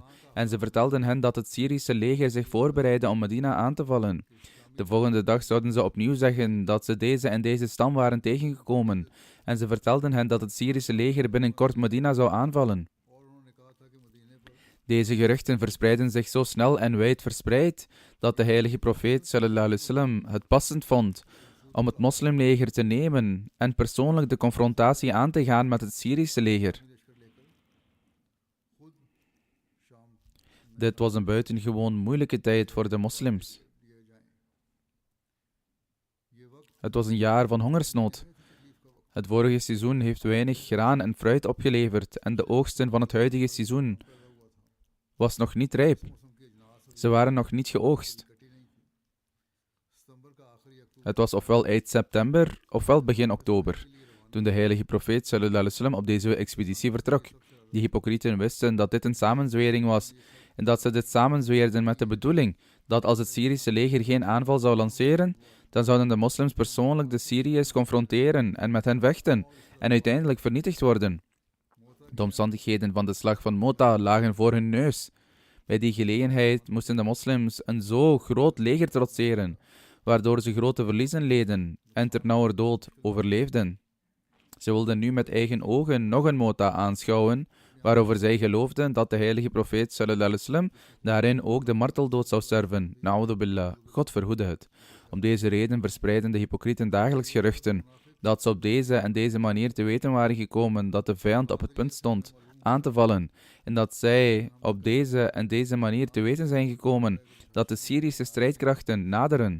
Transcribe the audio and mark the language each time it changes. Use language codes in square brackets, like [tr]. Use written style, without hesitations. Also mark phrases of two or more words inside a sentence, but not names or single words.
[nl] En ze vertelden hen dat het Syrische leger zich voorbereidde om Medina aan te vallen. De volgende dag zouden ze opnieuw zeggen dat ze deze en deze stam waren tegengekomen. En ze vertelden hen dat het Syrische leger binnenkort Medina zou aanvallen. Deze geruchten verspreidden zich zo snel en wijd verspreid, dat de heilige profeet [ar] صلى الله عليه وسلم [nl] het passend vond om het moslimleger te nemen en persoonlijk de confrontatie aan te gaan met het Syrische leger. Dit was een buitengewoon moeilijke tijd voor de moslims. Het was een jaar van hongersnood. Het vorige seizoen heeft weinig graan en fruit opgeleverd en de oogsten van het huidige seizoen was nog niet rijp. Ze waren nog niet geoogst. Het was ofwel eind september, ofwel begin oktober, toen de heilige profeet [ar] صلى الله عليه وسلم [nl] op deze expeditie vertrok. Die hypocrieten wisten dat dit een samenzwering was en dat ze dit samenzweerden met de bedoeling dat als het Syrische leger geen aanval zou lanceren, dan zouden de moslims persoonlijk de Syriërs confronteren en met hen vechten en uiteindelijk vernietigd worden. De omstandigheden van de slag van Mota lagen voor hun neus. Bij die gelegenheid moesten de moslims een zo groot leger trotseren, waardoor ze grote verliezen leden en ternauwernood overleefden. Ze wilden nu met eigen ogen nog een Mota aanschouwen, waarover zij geloofden dat de heilige profeet [ar] صلى الله عليه وسلم [nl] daarin ook de marteldood zou sterven. [ar] نعوذ بالله, [nl] God verhoede het. Om deze reden verspreiden de hypocrieten dagelijks geruchten dat ze op deze en deze manier te weten waren gekomen dat de vijand op het punt stond aan te vallen en dat zij op deze en deze manier te weten zijn gekomen dat de Syrische strijdkrachten naderen.